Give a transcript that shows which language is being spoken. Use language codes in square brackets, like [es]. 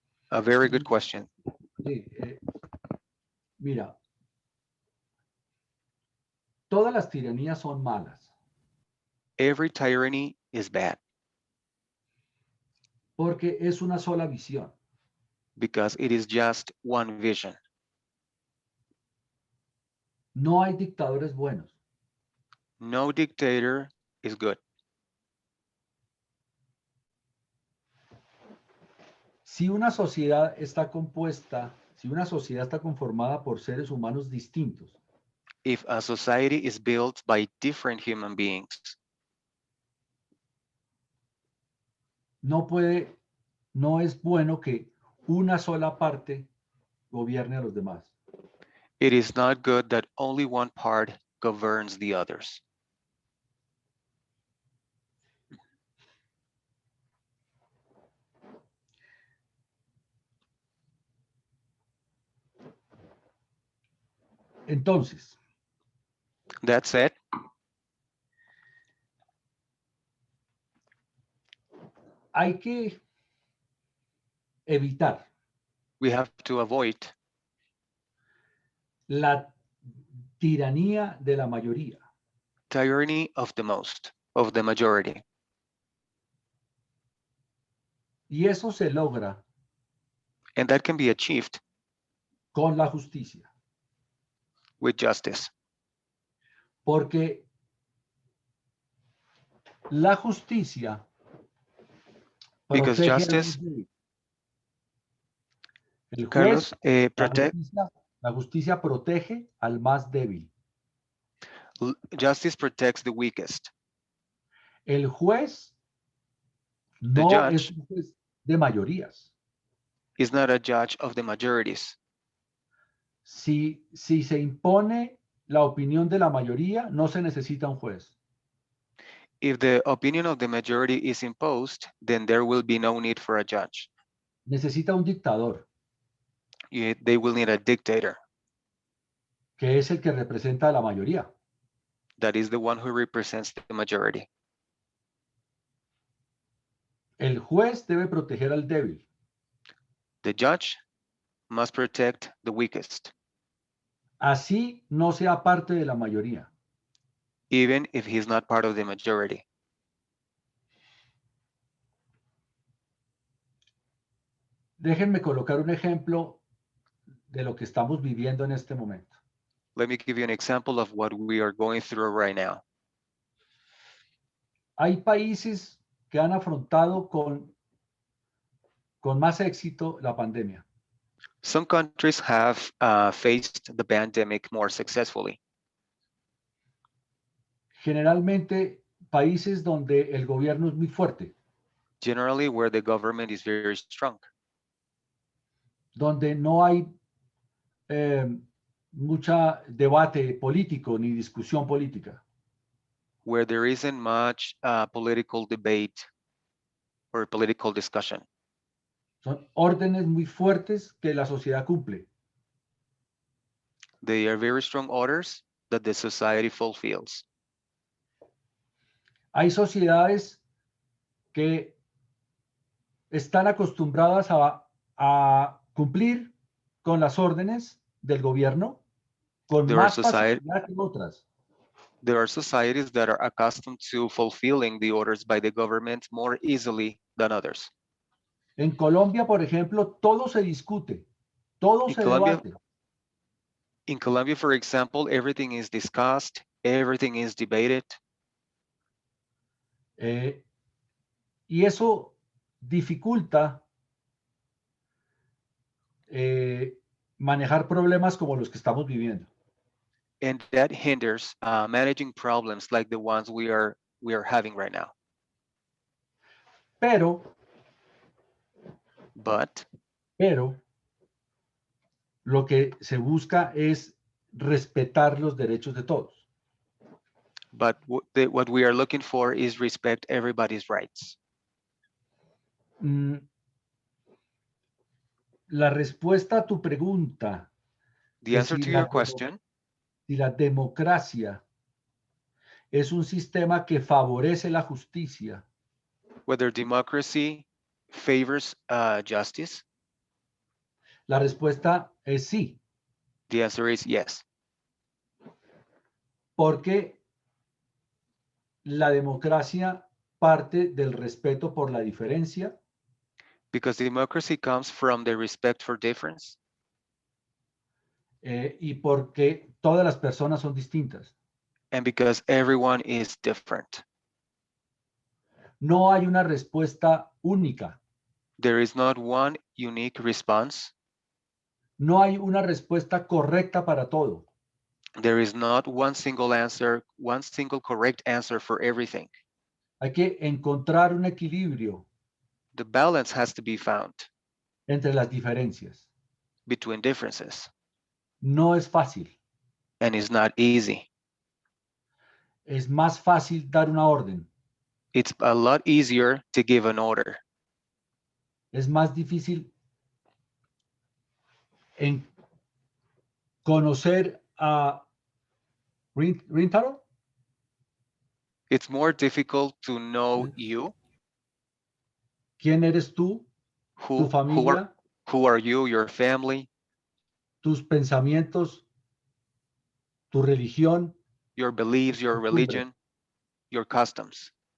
[en] A very good question. [es] Sí, mira, todas las tiranías son malas. [en] Every tyranny is bad. [es] Porque es una sola visión. [en] Because it is just one vision. [es] No hay dictadores buenos. [en] No dictator is good. [es] Si una sociedad está conformada por seres humanos distintos. [en] If a society is built by different human beings. [es] No es bueno que una sola parte gobierne a los demás. [en] It is not good that only one part governs the others. [es] Entonces, [en] that said, [es] hay que evitar. [en] We have to avoid [es] la tiranía de la mayoría. [en] Tyranny of the majority. [es] Y eso se logra. [en] And that can be achieved. [es] Con la justicia. [en] With justice. [es] Porque la justicia. [en] Because justice. [es] El juez, Carlos, la justicia protege al más débil. [en] Justice protects the weakest. [es] El juez no es un juez de mayorías. [en] Is not a judge of the majorities. [es] Si se impone la opinión de la mayoría, no se necesita un juez. [en] If the opinion of the majority is imposed, then there will be no need for a judge. [es] Necesita un dictador. [en] They will need a dictator. [es] Que es el que representa a la mayoría. [en] That is the one who represents the majority. [es] El juez debe proteger al débil. [en] The judge must protect the weakest. [es] Así no sea parte de la mayoría. [en] Even if he's not part of the majority. [es] Déjenme colocar un ejemplo de lo que estamos viviendo en este momento. [en] Let me give you an example of what we are going through right now. [es] Hay países que han afrontado con más éxito la pandemia. [en] Some countries have faced the pandemic more successfully. [es] Generalmente países donde el gobierno es muy fuerte. [en] Generally where the government is very strong. [es] Donde no hay mucha debate político ni discusión política. [en] where there isn't much political debate or political discussion. [es] Son órdenes muy fuertes que la sociedad cumple. [en] They are very strong orders that the society fulfills. [es] Hay sociedades que están acostumbradas a cumplir con las órdenes del gobierno con más facilidad que otras. [en] There are societies that are accustomed to fulfilling the orders by the government more easily than others. [es] En Colombia, por ejemplo, todo se discute, todo se debate. [en] In Colombia, for example, everything is discussed, everything is debated. [es] Y eso dificulta manejar problemas como los que estamos viviendo. [en] And that hinders managing problems like the ones we are having right now. [es] Pero lo que se busca es respetar los derechos de todos. [en] But what we are looking for is respect everybody's rights. [es] La respuesta a tu pregunta, [en] the answer to your question, [es] si la democracia es un sistema que favorece la justicia, [en] whether democracy favors justice, [es] la respuesta es sí. [en] The answer is yes. [es] Porque la democracia parte del respeto por la diferencia. [en] Because democracy comes from the respect for difference. [es] Y porque todas las personas son distintas. [en] And because everyone is different. [es] No hay una respuesta única. [en] There is not one unique response. [es] No hay una respuesta correcta para todo. [en] There is not one single answer, one single correct answer for everything. [es] Hay que encontrar un equilibrio. [en] The balance has to be found [es] entre las diferencias. [en] Between differences. [es] No es fácil. [en] And it's not easy. [es] Es más fácil dar una orden. [en] It's a lot easier to give an order. [es] Es más difícil en conocer a Rintaro. [en] It's more difficult to know you. [es] ¿Quién eres tú? Tu familia. [en] Who are you, your family? [es] Tus pensamientos, tu religión. [en] Your beliefs, your religion, your customs.